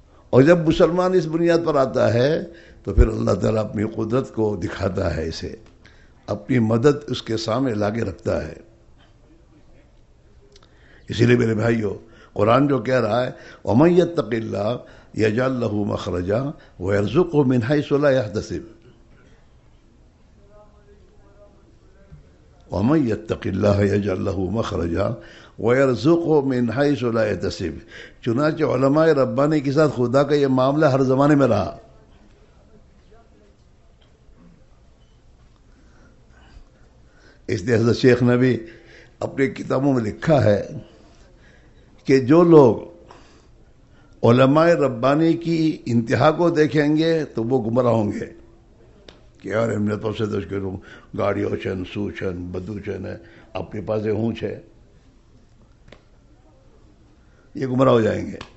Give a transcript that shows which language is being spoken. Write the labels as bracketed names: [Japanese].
[Urdu] اور جب مسلمان اس بنیاد پر آتا ہے تو پھر اللہ تعالیٰ اپنی قدرت کو دکھاتا ہے، اسے اپنی مدد اس کے سامنے لا کے رکھتا ہے. اسی لیے میرے بھائیو، قرآن جو کہہ رہا ہے، [Arabic] وَمَن يَتَّقِ اللَّهَ یجعل له مخرجا ویرزقه من حیث لا یحتسب ومن یتق اللہ یجعل له مخرجا ویرزقه من حیث لا یحتسب. [Urdu] چنانچہ علماء ربانی کے ساتھ خدا کا یہ معاملہ ہر زمانے میں رہا. اس لیے حضرت شیخ نے بھی اپنی کتابوں میں لکھا ہے کہ جو لوگ علماء ربانی کی انتہا کو دیکھیں گے تو وہ گمراہ ہوں گے کہ یار امنت سے دش کروں گاڑیوں چن سو چن بدو چن ہے اپنے پاس ہوں چھ, یہ گمراہ ہو جائیں گے.